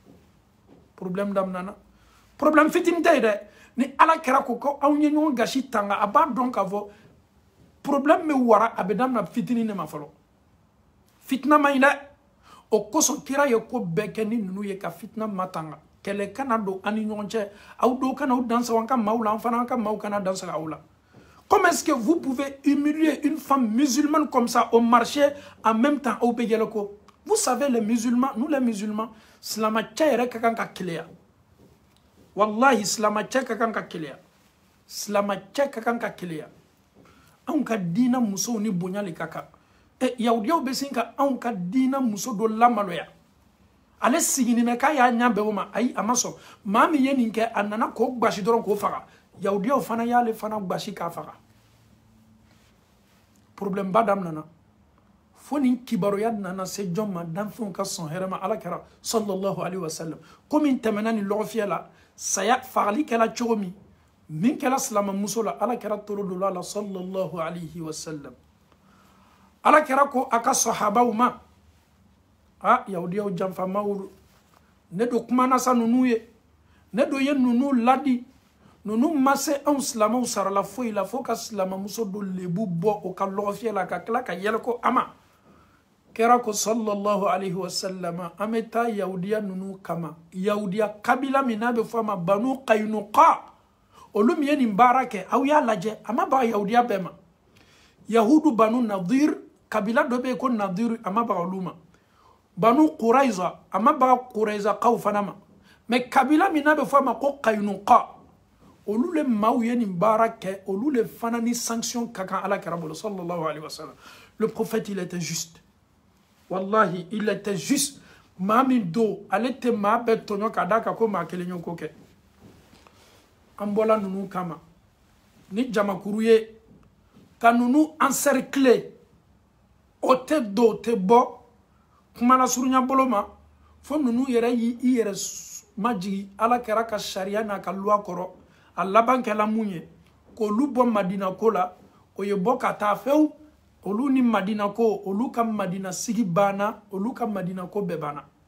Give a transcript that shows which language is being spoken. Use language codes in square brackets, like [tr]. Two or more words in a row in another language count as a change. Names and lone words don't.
[bm] problème fitinin tɛ ye dɛ ni ala kɛra ko anw ye ɲɔgɔn gasi tanga a b'a dɔn k'a fɔ problème bɛ wara a bɛ damina fitinin de ma fɔlɔ fitina man ɲi dɛ o kosɔn kira ye ko bɛɛ kɛ ni ninnu ye ka fitina matanga kɛlɛ kana don an ni ɲɔgɔn cɛ aw dɔw kana aw dansago an ka maaw la an fana an ka maaw kana dansago aw la comment [fr] est-ce que vous pouvez humilier une femme musulmane comme ça au marché en même temps [bm] aw bɛ yɛlɛ ko [fr] vous savez les musulmans nous les musulmans [bm] silamɛcɛ yɛrɛ ka kan ka keleya wallahi silamɛcɛ ka kan ka keleya silamɛcɛ ka kan ka keleya anw ka diinɛ musow ni bonya le ka kan yahudiyaw bɛ sin ka anw ka diinɛ muso dɔ lamaloya ale sigini mɛ k'a y'a ɲɛ bɛɛ o ma ayi a ma sɔn maa min ye nin kɛ a nana k'o gbasi dɔrɔn k'o faga yahudiyaw fana y'ale fana gbasi k'a faga problème ba daminana fo nin kibaruya nana se jɔn ma danfɛnw ka sɔn hɛrɛ ma ala kɛra [ar] sallallahu alaihi wasallam [bm] komi tɛmɛna ni lɔgɔfiyɛ la saya fagali kɛla cogo min kɛla silamɛmuso la ala kɛra toro dɔ la [ar] sallallahu alaihi wasallam [bm] ala kɛra ko a ka sahabaw ma yahudiyaw janfamaw ne do kumana sa nunu ye ne do ye nunu ladi nunu ma se anw silamɛw sarala foyi la fo ka silamɛmuso do lebu bɔ o ka lɔgɔfiyɛ la ka tila ka yɛlɛ ko ama kɛra ko [ar] sallallahu alaihi wasallam [bm] an bɛ taa yahudiya nunu kama yahudiya kabila min n'a bɛ fɔ a ma banu qaynuqa olu min ye nin baara kɛ aw y'a lajɛ a ma baga yahudiya bɛɛ ma yahudu banu nadir kabila dɔ bɛ yen ko nadir a ma baga olu ma banu quraiza a ma baga quraiza kaw fana ma mais kabila min n'a bɛ fɔ a ma ko qaynuqa olu le maaw ye nin baara kɛ olu le fana ni sanction ka kan ala kɛra bolo [ar] sallallahu alaihi wasallam [fr] le prophète il était juste [bm] wallahi [fr] il était juste [bm] maa min do ale tɛ maa bɛɛ tɔɲɔ ka d'a kan ko maa kelen y'o ko kɛ an bɔla ninnu kama ni jamakuru ye ka ninnu encercler o tɛ do o tɛ bɔ kumana surunya bolo ma fo ninnu yɛrɛ y'i yɛrɛ majigi ala kɛra ka sariya n'a ka loi kɔrɔ a laban kɛla mun ye k'olu bɔ madina ko la o ye bɔ ka taa fewu olu ni madina ko olu ka madina sigi banna olu ka madina ko bɛɛ banna